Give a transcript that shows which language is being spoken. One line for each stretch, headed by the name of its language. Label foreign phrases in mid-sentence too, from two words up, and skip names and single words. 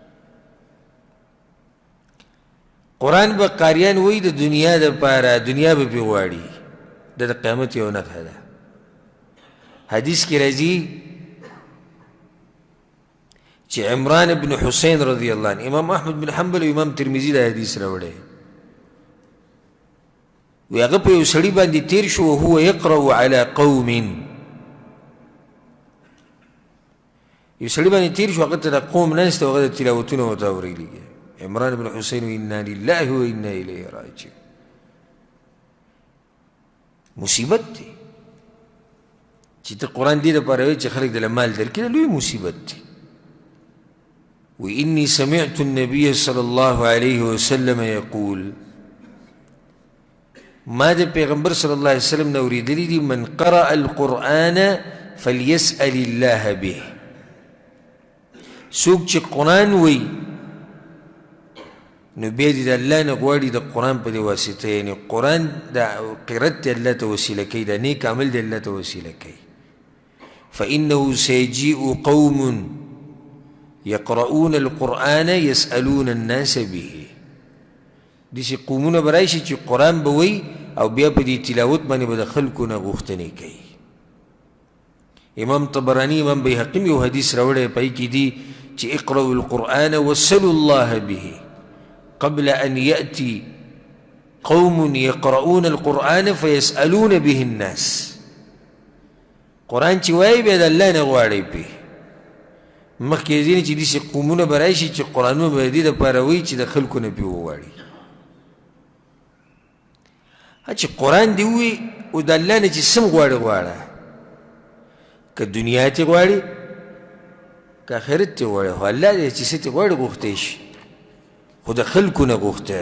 Pashto: قرآن به قاریان وایي د دنیا دپاره دنیا به پې غواړي دا د قیامت یو نښه ده حدیث کې راځي چې عمران بن حسین
Arabic: رضی الله عنه
Pashto: امام احمد بن حنبل او امام ترمذي دا حدیث راوړی وی هغه په یو سړي باندې تیر شو
Arabic: وهو یقرأ علی قوم
Pashto: یو سړي باندې تیر شو هغه ته د قوم ناست او هغه د تلاوتونه ورته اورېږي عمران بن حسین
Arabic: انا لله و انا الیه راجعون
Pashto: مصیبت دی چې ته قرآن دې دپاره وایې چې خلک دله مال درکړي لوی مصیبت دی
Arabic: وإني سمعت النبي صلى الله عليه وسلم يقول ما
Pashto: د پیغمبر
Arabic: صلی الله علیه وسلم
Pashto: نه اورېدلي دي
Arabic: من قرأ القرآن فليسأل الله به
Pashto: څوک چې قرآن وایي نو بیا دې د الله نه غواړي د قرآن په دې واسطه یعنې قرآن د قرت دې الله ته وسیله کوي د نیک عمل دې الله ته وسیله کوي
Arabic: فإنه سيجيء قوم يقرؤون القرآن يسألون الناس به
Pashto: داسې قومونه به راشي چې قرآن به وایي او بیا په دې تلاوت باندې به د خلکو نه غوښتنې کوي امام طبراني امام بیهقي یو حدیث راوړی پای کې دي چې
Arabic: اقرأوا القرآن وسلوا الله به قبل أن يأتي قوم يقرؤون القرآن فيسألون به الناس
Pashto: قرآن چې وایي بیا د الله نه غواړئ پې مخکې ځینې چې داسې قومونه به راشي چې قرآنونه به د دې دپاره وایي چې د خلکو نه پې وغواړي چې قرآن دې ووي او د الله نه چې سم غواړې غواړه، که دنیا تې غواړي که آخرت تې غواړي، خو الله دې چې څه تې غواړي غوښتی شي، خو د خلکو نه غوښته.